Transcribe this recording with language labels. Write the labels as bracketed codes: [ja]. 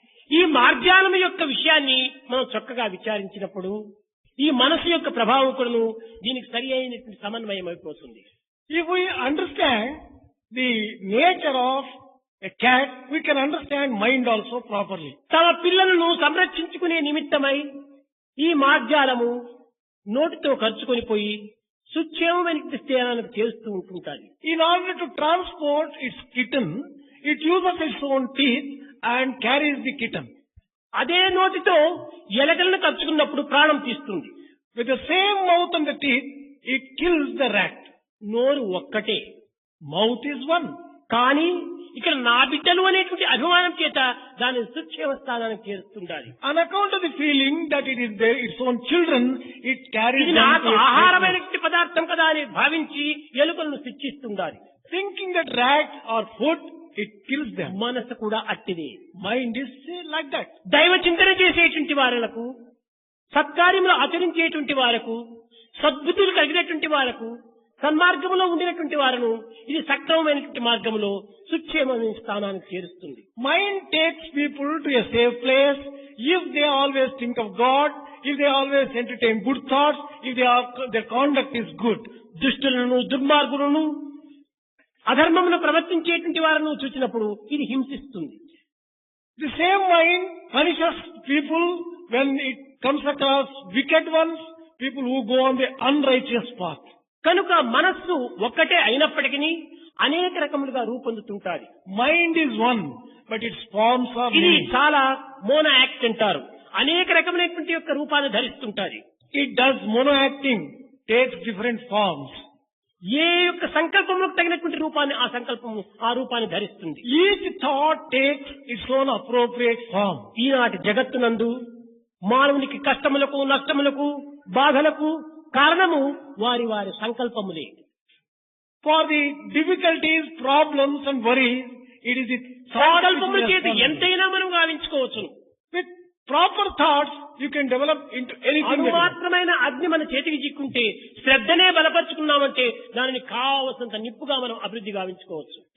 [te] ఈ మార్జాలం యొక్క విషయాన్ని మనం చక్కగా విచారించినప్పుడు ఈ మనసు యొక్క ప్రభావం కూడాను దీనికి సరి అయినటువంటి సమన్వయం అయిపోతుంది. [en] If we understand the nature of a cat, we can understand mind also properly. [te] తమ పిల్లలను సంరక్షించుకునే నిమిత్తమై ఈ మార్జాలము నోటితో ఖర్చుకొని పోయి సుక్షేమమైన స్థానానికి చేస్తూ ఉంటుంటాది. [en] In order to transport its kitten, it uses its own teeth and carries the kitten. [te] అదే నోటితో ఎలకలను ఖర్చుకున్నప్పుడు ప్రాణం తీస్తుంది. [en] With the same mouth and the teeth, it kills the rat. [te] నోరు ఒక్కటే, [en] Mouth is one. [te] కానీ ఇక్కడ నా బిడ్డలు అనేటువంటి అభిమానం చేత దాని సుక్షేమ స్థానానికి చేరుతుండాలి. [en] On account of the feeling that it is its own children, it carries [te] ఇది [en] them [te] నాకు [en] to its [te] ఆహారమైనటువంటి పదార్థం కదా అని భావించి ఎలుకలను శిక్షిస్తుండాలి. [en] thinking that rats are food, it kills them. [te] మనసు కూడా అట్టిదే. [en] Mind is like that. [te] దైవ చింతన చేసేటువంటి వారులకు, సత్కార్యములు ఆచరించేటువంటి వారకు, సద్బుద్ధులు కలిగినటువంటి వారకు, సన్మార్గంలో ఉండినటువంటి వారును ఇది సక్రమమైనటువంటి మార్గంలో సుక్షేమమైన స్థానానికి చేరుస్తుంది. [en] Mind takes people to a safe place if they always think of God, if they always entertain good thoughts, if their conduct is good. [te] దుష్టులను, దుర్మార్గులను, అధర్మమును ప్రవర్తించేటువంటి వారిని చూసినప్పుడు ఇది హింసిస్తుంది. [en] The same mind punishes people when it comes across wicked ones, people who go on the unrighteous path. [te] కనుక మనస్సు ఒక్కటే అయినప్పటికీ అనేక రకములుగా రూపొందుతుంటాది. [en] Mind is one, but its forms are [te] ఇది [en] many. [te] చాలా మోనో యాక్ట్ అంటారు. అనేక రకమైనటువంటి యొక్క రూపాన్ని ధరిస్తుంటాది. [en] It does mono-acting, takes different forms. [te] ఏ యొక్క సంకల్పములకు తగినటువంటి రూపాన్ని ఆ రూపాన్ని ధరిస్తుంది. [en] Each thought takes its own appropriate form. [te] ఈనాటి జగత్తునందు మానవునికి కష్టములకు, నష్టములకు, బాధలకు కారణము వారి వారి సంకల్పములే. [en] For the difficulties, problems and worries, it is the thought which [te] సంకల్పముల [en] is [te] చేత [en] responsible. [te] ఎంతైనా మనం గావించుకోవచ్చును. [en] With proper thoughts, you can develop into anything. that you want. [te] అనుమాత్రమైన అగ్ని మన చేతికి చిక్కుంటే శ్రద్ధనే బలపరుచుకున్నామంటే దానిని కావలసినంత నిప్పుగా మనం అభివృద్ధి గావించుకోవచ్చు.